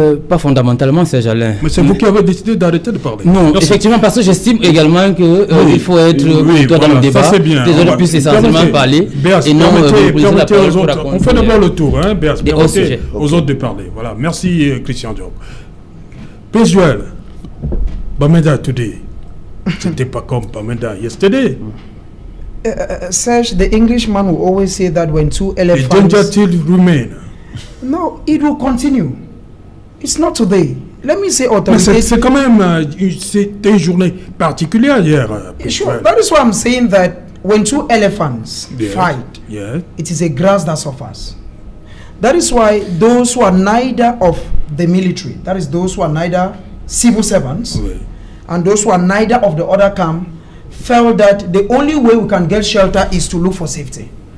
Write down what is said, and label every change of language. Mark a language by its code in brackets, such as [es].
[fr] Pas fondamentalement, Serge Allin. Mais c'est vous qui avez décidé d'arrêter de parler. Non, effectivement, parce que j'estime également qu'il faut être dans le débat. Ça c'est bien. Les autres puissent essentiellement parler. Et non permettez aux autres. On fait d'abord le tour, hein, Béas. Permettez aux autres de parler. Voilà. Merci, Christian Diop. [en] Prince Joel, Bamenda today. [fr] C'était pas comme Bamenda yesterday. [en] Serge, the Englishman will always say that when two elephants... The danger still remain. No, it will continue. It's not today. Let me say authoritatively. [fr] Mais c'est quand même c'était une journée particulière hier. [en] Sure. That is why I'm saying that when two elephants fight, it is a grass that suffers. That is why those who are neither of the military, that is those who are neither civil servants, and those who are neither of the other camp, felt that the only way we can get shelter is to look for safety.